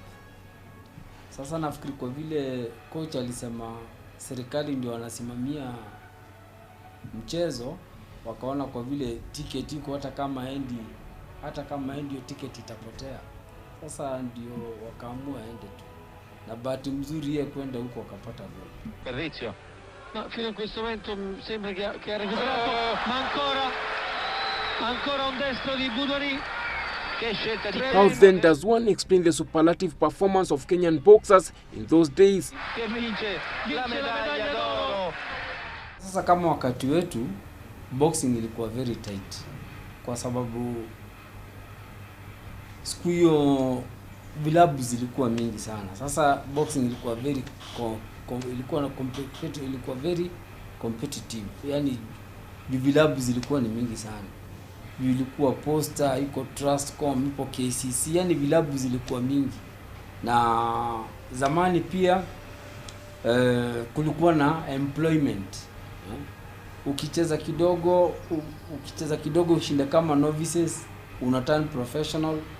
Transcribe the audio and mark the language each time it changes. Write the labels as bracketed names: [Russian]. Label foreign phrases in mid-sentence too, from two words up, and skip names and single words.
[Swahili] Sasa nafikiri kwa vile coach alisema serikali ndio wanasimamia mchezo, wakaona kwa vile ticket iko hata kama endi hiyo ticket itapotea. Sasa ndio wakaamua aende tu. Na bahati mzuri yeye kwenda huko akapata goli. [Italian] Servizio. No, fino a questo momento sembra che ha recuperato, ma ancora un destro di Budori. Che scelta di [English] How then does one explain the superlative performance of Kenyan boxers in those days? [Italian] Che vince la medaglia d'oro. [Swahili] Sasa kama wakati wetu boxing ilikuwa [English] very tight, [Swahili] kwa sababu siku hiyo vilabu zilikuwa mingi sana. Sasa boxing ilikuwa [English] very competitive. [Swahili] Yani vilabu zilikuwa ni mingi sana. Vilikuwa Posta, iko Trustcom, iko KCC, yani vilabu zilikuwa mingi. Na zamani pia kulikuwa na employment. Ukicheza kidogo ushinde kama novices, una [English] turn professional.